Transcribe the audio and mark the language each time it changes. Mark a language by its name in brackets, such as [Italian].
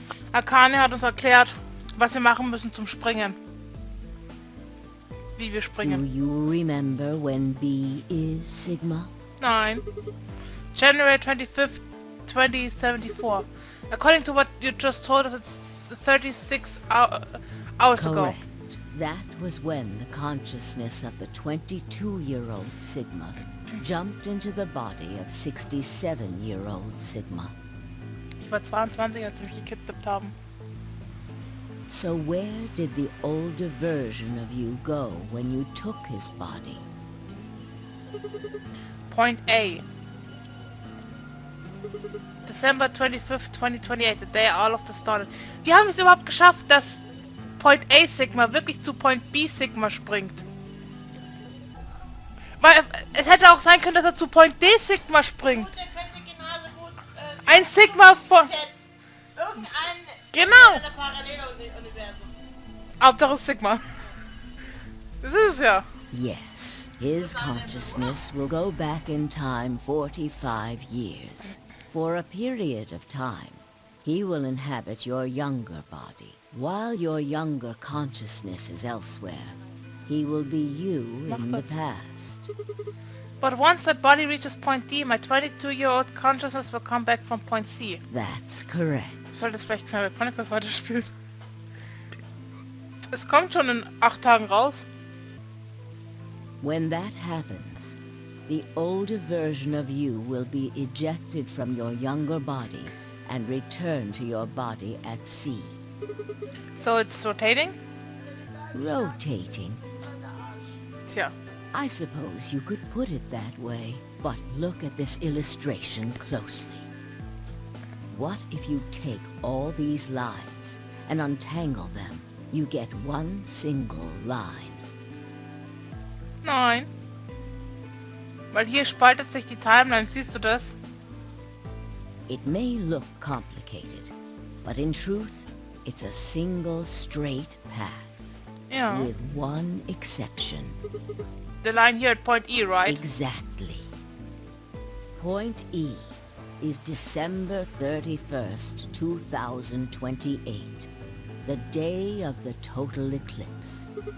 [German] Akane hat uns erklärt, was wir machen müssen zum Springen. Wie wir [English] Do [German] springen. [English] you remember when B is Sigma? [German] Nein. [English] January 25th, 2074. According to what you just told us, it's 36 hours ago. Correct. That was when the consciousness of the 22-year-old Sigma jumped into the body of 67-year-old Sigma. [German] Ich war 22, als sie mich gekidnappt haben. [English] So where did the older version of you go when you took his body? Point A. December 25th, 2028, the day all of this started. [German] Wir haben es überhaupt geschafft, dass Point A Sigma wirklich zu Point B Sigma springt. Weil es hätte auch sein können, dass er zu Point D Sigma springt. Gut, er könnte genauso gut Ein Sigma von... irgendein Genau. Paralleluniversum. Hauptsache Sigma. Das ist es ja. [English] Yes, his consciousness will go back in time 45 years. For a period of time, he will inhabit your younger body. While your younger consciousness is elsewhere, he will be you in the past. But once that body reaches Point D, my 22-year-old consciousness will come back from Point C. That's correct. [German] Ich sollte es vielleicht Xenoblade Chronicles weiterspielen. Es kommt schon in 8 Tagen raus. [English] When that happens, the older version of you will be ejected from your younger body and return to your body at sea. So it's rotating? Rotating. [German] Tja. [English] I suppose you could put it that way, but look at this illustration closely. What if you take all these lines and untangle them? You get one single line. [German] Nein. Weil hier spaltet sich die Timeline, siehst du das? [English] It may look complicated, but in truth, it's a single straight path. [German] Ja. [English] With one exception. The line here at Point E, right? Exactly. Point E is December 31st, 2028, the day of the total eclipse.